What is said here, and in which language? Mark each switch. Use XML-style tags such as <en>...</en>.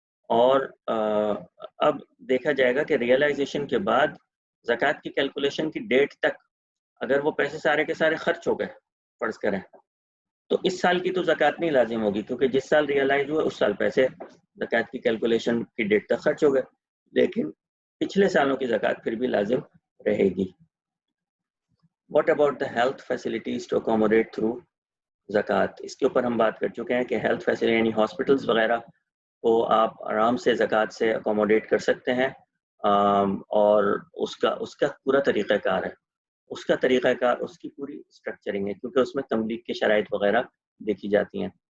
<hi>और अब देखा जाएगा कि रियलाइजेशन के बाद ज़कात की कैलकुलेशन की डेट तक अगर वो पैसे सारे के सारे खर्च हो गए फर्ज करें, तो इस साल की तो ज़कात नहीं लाजिम होगी, क्योंकि जिस साल रियलाइज हुआ उस साल पैसे ज़कात की कैलकुलेशन की डेट तक खर्च हो गए, लेकिन पिछले सालों की ज़कात फिर भी लाजिम रहेगी।</hi> <en>What about the health facilities to accommodate through ज़कात?</en> <hi>इसके ऊपर हम बात कर चुके हैं कि हेल्थ फैसिलिटी यानी हॉस्पिटल्स वगैरह को आप आराम से ज़कात से अकोमोडेट कर सकते हैं, और उसका पूरा तरीक़ाकार है, उसका तरीक़ाकार, उसकी पूरी स्ट्रक्चरिंग है, क्योंकि उसमें तमलीक की शराइत वगैरह देखी जाती हैं।</hi>